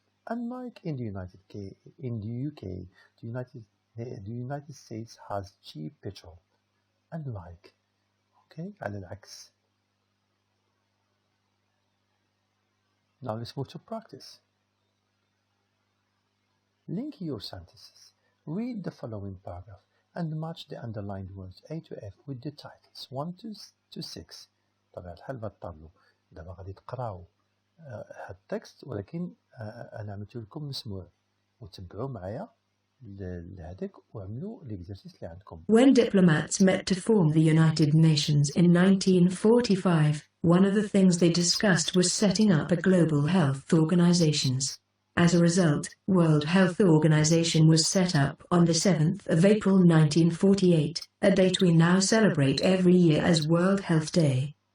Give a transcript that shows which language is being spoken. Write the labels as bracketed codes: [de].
[en] Unlike in the UK, the United States has cheap petrol. Unlike. [ar] Okay, على العكس. [en] Now let's move to practice. Link your sentences. Read the following paragraph and match the underlined words A to F with the titles 1 to 6. [ar] طبعا الحال بطلوا دابا غادي تقراو هاد التكست ولكن انا عملت لكم مسموع وتبعوا معايا لهذاك وعملوا ليكزرسيس اللي عندكم. [en] When diplomats met to form the United Nations in 1945, one of the things they discussed was setting up a global health organizations. As a result, World Health Organization was set up on the 7th of April 1948, a date we now celebrate every year as World Health Day.